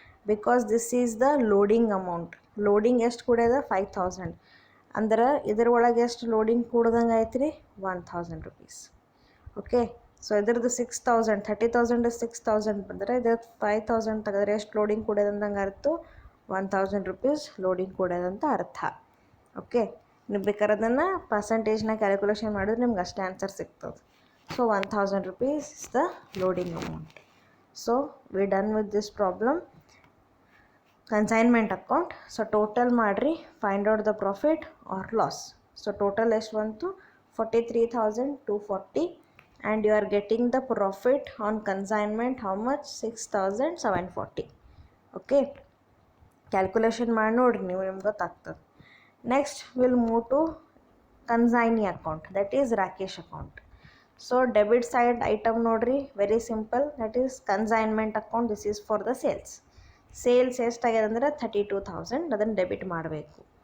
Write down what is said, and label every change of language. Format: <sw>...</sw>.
<en>Because this is the loading amount.</en> <kn>Loading ಎಷ್ಟು ಕೂಡ್ಯದ? 5,000. ಅಂದ್ರೆ ಇದರೊಳಗೆ ಎಷ್ಟು ಲೋಡಿಂಗ್ ಕೂಡ್ದಂಗೆ ಆಯ್ತು ರೀ? 1,000 rupees. ಓಕೆ, ಸೊ ಇದ್ರದ್ದು 6,000, 30,000 6,000 ಬಂದರೆ ಇದ್ರ 5,000 ತೆಗೆದ್ರೆ ಎಷ್ಟು ಲೋಡಿಂಗ್ ಕೂಡ್ಯದಂದಂಗೆ ಅರ್ಥ? 1,000 rupees ಲೋಡಿಂಗ್ ಕೂಡ್ಯದಂತ ಅರ್ಥ. ಓಕೆ, ನೀವು ಬೇಕಾದ್ರೆ ಅದನ್ನು ಪರ್ಸಂಟೇಜ್ನ ಕ್ಯಾಲ್ಕುಲೇಷನ್ ಮಾಡಿದ್ರೆ ನಿಮ್ಗೆ ಅಷ್ಟೇ ಆನ್ಸರ್ ಸಿಗ್ತದೆ.</kn> <en>So 1,000 rupees is the loading amount. So we done with this problem. Consignment account. So total ಮಾಡ್ರಿ, find out the profit or loss. So total</en> <kn>ಎಷ್ಟು ಬಂತು?</kn> <en>43,240 and you are getting the profit on consignment how much? 6,740.</en> <kn>Okay, calculation ಮಾಡಿ ನೋಡ್ರಿ ನೀವು, ನಿಮ್ಗೆ ಗೊತ್ತಾಗ್ತದೆ.</kn> <en>Next will move to consignee account, that is Rakesh account. So debit side item ನೋಡ್ರಿ, very simple, that is consignment account. This is for the sales.</en> <kn>Sales ಎಷ್ಟಾಗ್ಯದ ಅಂದರೆ 32,000, ಅದನ್ನು debit ಮಾಡಬೇಕು.</kn>